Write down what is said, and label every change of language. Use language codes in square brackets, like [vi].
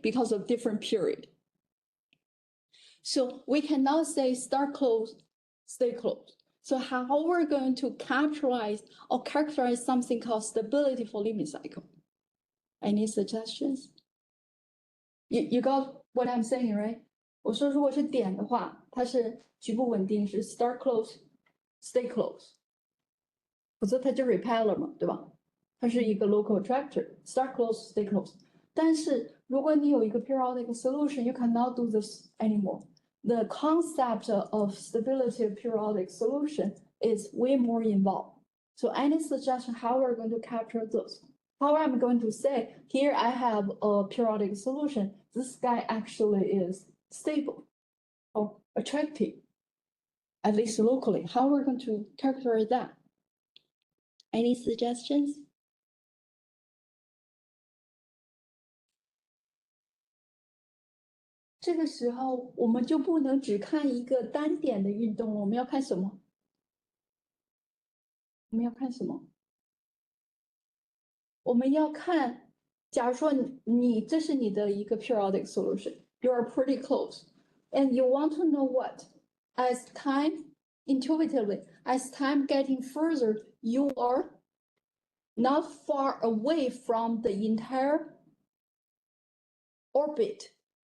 [en] Because of different period. So we can now say start close, stay close. So how we're going to characterize something called stability for limit cycle? Any suggestions? You got what I'm saying, right? [zh] 我说如果是点的话，它是局部稳定是 [en] start close, stay close. [zh] 否则它就 repeller 嘛，对吧？它是一个 [en] local attractor, start close, stay close. [zh] 但是如果你有一个 [en] periodic solution, you cannot do this anymore. The concept of stability of periodic solution is way more involved. So any suggestion how we're going to capture those? How I'm going to say, here I have a periodic solution. This guy actually is stable or attractive, at least locally. How we're going to characterize that? Any suggestions? [zh] 这个时候我们就不能只看一个单点的运动，我们要看什么？我们要看什么？我们要看，假如说这是你的一个 [en] periodic solution, you are pretty close, and you want to know what? As time, intuitively, as time getting further, you are not far away from the entire orbit.